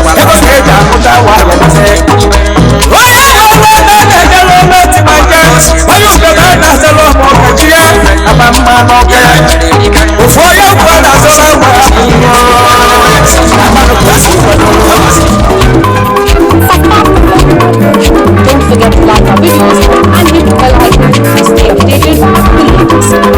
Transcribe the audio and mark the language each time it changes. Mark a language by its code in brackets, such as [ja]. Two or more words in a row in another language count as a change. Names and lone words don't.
[ig] Ego ka eji amụta nwa ya n'isi. Onye nwere ego na-ejere ome oti ma nje. Onye ugo na-adazere ụmụ ọkọchị ya. Aba mma n'ọkụ ya. Ofu onye ugwu a na-azụrụ ụmụ ya. Amanụ kwesịrị [en] Don't forget to like our videos and hit the bell icon to stay updated with the latest.